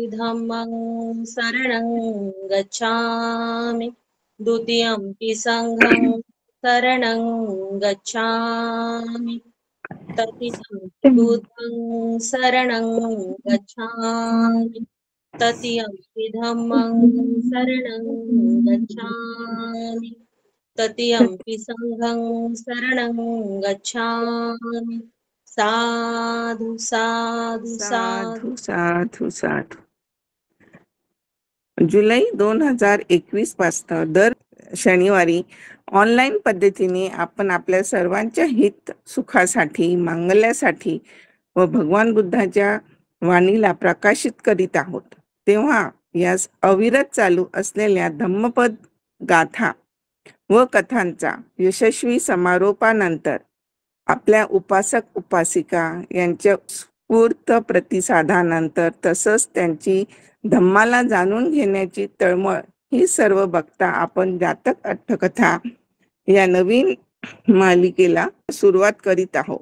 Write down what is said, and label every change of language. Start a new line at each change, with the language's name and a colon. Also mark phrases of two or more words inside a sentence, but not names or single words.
Pali: धम्मं शरणं गच्छामि, द्वितीयंपि संघं शरणं गच्छामि, तृतीयंपि बुद्धं शरणं गच्छामि, तृतीयंपि धम्मं शरणं गच्छामि, तृतीयंपि संघं शरणं गच्छामि. साधु साधु साधु. साधू साधू साधू.
Marathi: जुलै 2021 पासून दर शनिवारी ऑनलाईन पद्धतीने आपण आपल्या सर्वांच्या हित सुखासाठी, मंगल्यासाठी व भगवान बुद्धाच्या वाणीला प्रकाशित करीत आहोत. तेव्हा यास अविरत चालू असलेल्या धम्मपद गाथा व कथांचा यशस्वी समारोपानंतर आपल्या उपासक उपासिका यांच्या स्फूर्त प्रतिसादानंतर तसंच त्यांची धम्माला जाणून घेण्याची तळमळ ही सर्व बघता आपण जातक अट्टकथा या नवीन मालिकेला सुरुवात करीत आहोत.